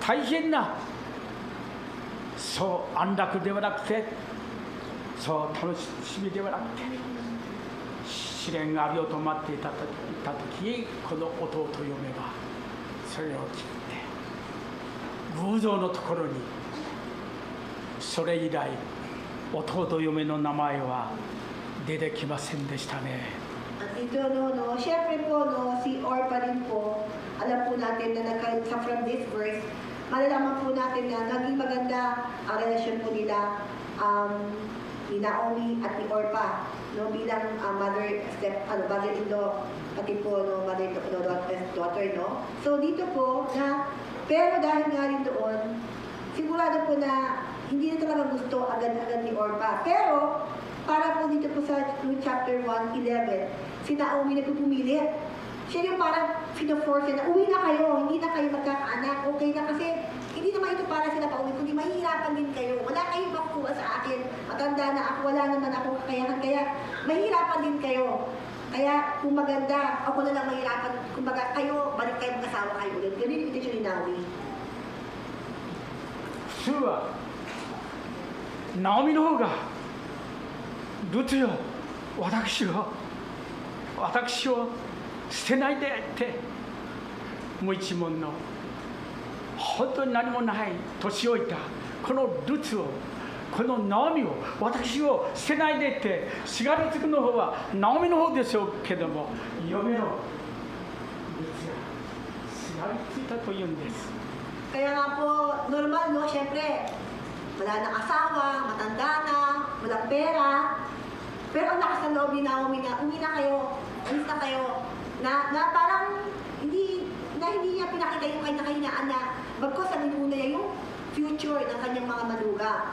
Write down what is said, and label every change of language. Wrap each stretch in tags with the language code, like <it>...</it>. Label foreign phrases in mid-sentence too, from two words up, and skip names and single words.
<ja>そう安楽ではなくて、そう楽しみではなくて試練があるよと待っていた時、この弟嫁はそれを聞いて偶像のところに、それ以来弟嫁の名前は出てきませんでしたね。</ja> <tl>At ito, no, syempre po, no, si Orpa din po, alam po natin na sa</tl> <en>from this verse,</en> <tl>malalaman po natin na naging maganda ang relasyon po nila ni Naomi at ni Orpa, no, bilang mother-in-law, pati po, no,</tl> <en>mother-in-law, daughter,</en> <tl>no. So dito po, pero dahil nga rin doon, sigurado po na hindi na talaga gusto agad-agad ni Orpa. Pero, para po dito po sa chapter 1:11, si Naomi nagpupumilit. Siya yung parang fino-force na, uwi na kayo, hindi na kayo magkakaanak, okay na kasi hindi naman ito para sila pauwi, kundi mahihirapan din kayo. Wala kayong makukuha sa akin, matanda na ako, wala naman akong kakayahan, kaya mahihirapan din kayo. Kaya kung maganda, ako na lang mahirapan, kumbaga kayo, balik kayo mag-asawa kayo ulit. Ganun yung intention ni Naomi.</tl> <ja>普通はナオミの方がルツよ、私を捨てないでって無一文の本当に何もない年老いたこのルツを、このナオミを、私を捨てないでってすがりつくの方はナオミの方でしょうけども、嫁のルツがすがりついたというんです。</ja> <tl>Kaya nga po, normal, no? Siyempre, wala nang asawa, matanda na, walang pera. Pero ang lakas ng loob ni Naomi na, uwi na kayo, alis na kayo, na parang hindi niya pinakita yung kanyang kahinaan na bagkos sabi muna niya yung future ng kanyang mga manuga.</tl>